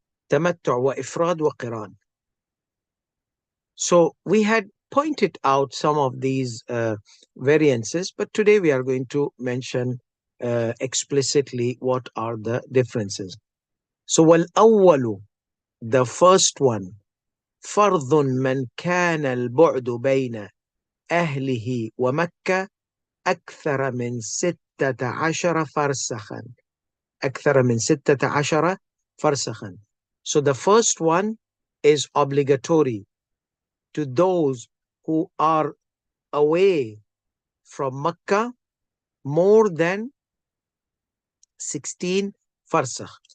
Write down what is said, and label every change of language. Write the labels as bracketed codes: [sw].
[ar] تمتع وإفراد وقران. [en] So we had pointed out some of these variances, but today we are going to mention explicitly what are the differences. [ar] So والأول, the first one, فرض من كان البعد بين أهله ومكة أكثر من 16 فرسخا. أكثر من 16 فرسخا. [en] So the first one is obligatory to those who are away from Mecca more than 16 farsakh.